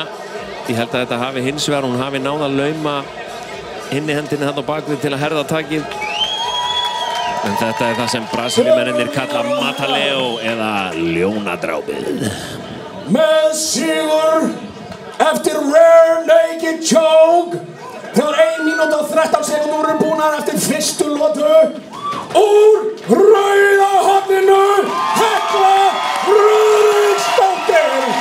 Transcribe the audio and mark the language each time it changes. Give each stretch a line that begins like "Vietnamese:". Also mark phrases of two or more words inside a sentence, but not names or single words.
Icelandic: Ég held að þetta hafi hins vegar, hún hafi náð að lauma inni hendinni þarna á bakvið til að herða takið. En þetta er það sem Brasilíumennirnir kalla Mataleo eða ljónadrápið. Með sigur eftir
English: rear naked choke.
Icelandic: Þegar 1 mínúta og 13 sekúndur eru búnar eftir fyrstu lotu. Úr rauða horninu Hekla Friðriksdóttir.